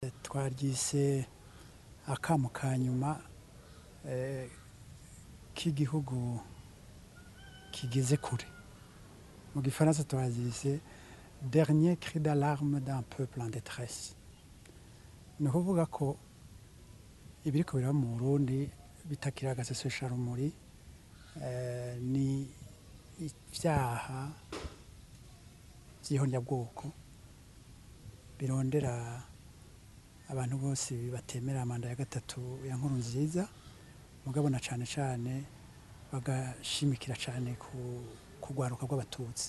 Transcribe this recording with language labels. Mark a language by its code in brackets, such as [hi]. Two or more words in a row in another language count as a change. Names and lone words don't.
[rn] twaryise akamo ka nyuma k'igihugu kigeze kure. Mu gifaransa twaryise [fr] dernier cri d'alarme d'un peuple en détresse. [rn] Ni ukuvuga ko ibiriko biraba mu Burundi bitakira agasesesharumuri, ni ivyaha vy'ihonyabwoko birondera abantu bose batemera manda ya gatatu ya Nkurunziza, mugabo na cane cane bagashimikira cane ku rwaruka rw'abatutsi.